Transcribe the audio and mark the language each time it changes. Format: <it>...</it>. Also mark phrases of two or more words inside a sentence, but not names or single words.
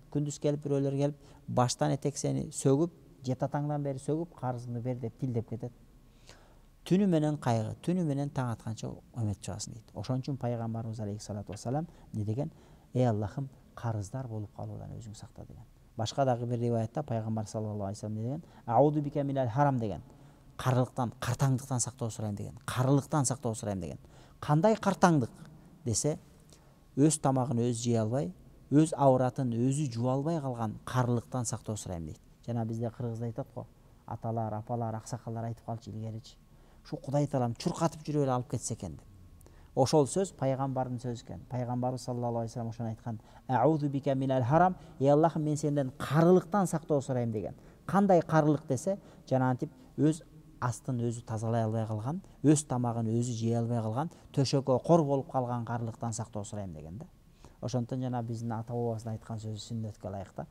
<ky>Күндүз келип бирөөлөр келип, баштан этек сени сөгүп, жетатаңдан бери сөгүп, карызыңды бер деп тилдеп кетет. Түнү менен кайгы, түнү менен таң атканча өмөт чыгасың дейт. Ошон үчүн пайгамбарыбыз</ky> <ar>عليه الصلاة والسلام</ar> <ky>не деген? Эй Аллахым, карыздар болуп калуудан өзүң сакта деген. Башка дагы бир риваятта пайгамбар</ky> <ar>صلى الله عليه وسلم</ar> <ky>не деген?</ky> <ar>أعوذ بك من الهرم деген.</ar> <ky>Карылыктан, картаңдыктан сактоо сурайм деген. Карылыктан сактоо сурайм деген. Кандай картаңдык десе, өз тамагын өзү жей албай, өз авратын өзү жуу албай калган карылыктан сактоо сурайм дейт. Жана бизде кыргызда айтат го, аталар, апалар, аксакалдар айтып калчу илгеричи. Шу Кудай таалам чуркатып жүрүп эле алып кетсе экен деп. Ошол сөз пайгамбардын сөзү экен. Пайгамбарыбыз</ky> <ar>صلى الله عليه وسلم</ar> <ky>ошону айткан.</ky> <ar>أعوذ بك من الهرم,</ar> <ky>ey Аллахым, мен сенден карылыктан сактоо сурайм деген. Кандай карылык десе, жанагынтип өз астын өзү тазалай албай калган, өз тамагын өзү жей албай калган, төшөккө кор болуп калган карылыктан сактоо сурайм деген да. Ошондон жана биздин ата бабабыздын айткан сөзү сүннөткө ылайык да.</ky>